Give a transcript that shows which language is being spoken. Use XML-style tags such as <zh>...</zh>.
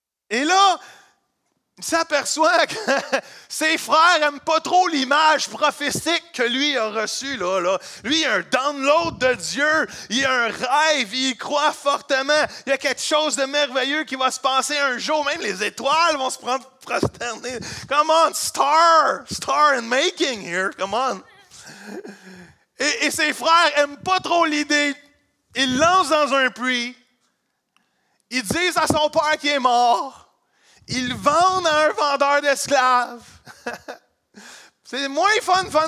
<fr>Et là, il s'aperçoit que ses frères n'aiment pas trop l'image prophétique que lui a reçue. Là. Lui, il a un download de Dieu, il a un rêve, il y croit fortement. Il y a quelque chose de merveilleux qui va se passer un jour. Même les étoiles vont se prosterner.</fr> <en>Come on, star in making here, come on.</en> <fr>Et ses frères n'aiment pas trop l'idée. Ils lancent dans un puits. Ils disent à son père qui est mort. Ils vendent à un vendeur d'esclaves. C'est moins fun.</fr>